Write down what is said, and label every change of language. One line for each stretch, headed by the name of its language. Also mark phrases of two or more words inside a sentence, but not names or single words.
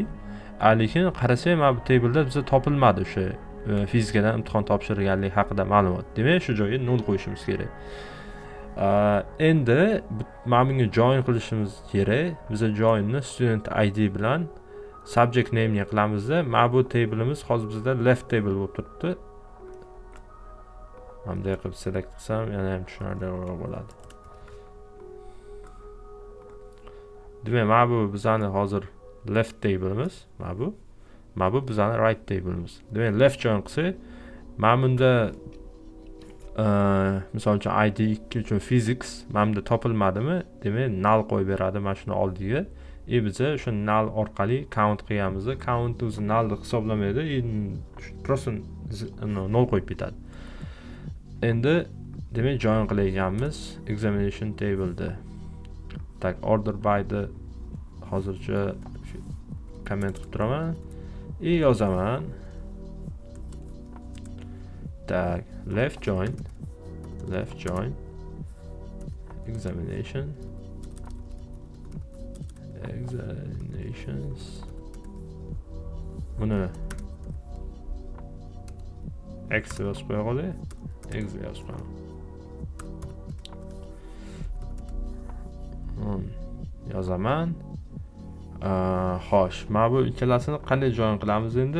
Uzbek: Lekin qarasak, mana bu tableda bizga topilmadi o'sha fizikadan imtihon topshirganlik haqida ma'lumot. Demak, shu joyga 0 qo'yishimiz kerak. Endi mana bunga join qilishimiz kerak. Biz joinni
English: student id
Uzbek: bilan
English: subject name
Uzbek: ga qilamizda, mana bu tablimiz hozir bizda
English: left table
Uzbek: bo'lib turibdi. Bunday qilib select qilsam, yana ham tushunarliroq bo'ladi. Demak, mana bu bizani hozir
English: left tableimiz,
Uzbek: mana bu bizani
English: right tableimiz.
Uzbek: Demak,
English: left join
Uzbek: qilsak, mana bunda misol uchun id 2 uchun physics mana bunda topilmadimi? Demak, null qo'yib beradi mana shuni oldiga. Biz o'sha null orqali count qilganimizda, count o'zi null deb hisoblamaydi, просто 0 qo'yib ketadi. Endi demak, join qilayotganmiz
English: examination tableda.
Uzbek: Tak,
English: order by the
Uzbek: hozircha comment qilib turaman. Yozaman. Tak,
English: left join examinations.
Uzbek: Buni x yozib qo'yaylik. X yozib qo'yamiz. Yozaman. Xo'sh, mana bu ikkalasini qanday join qilamiz endi?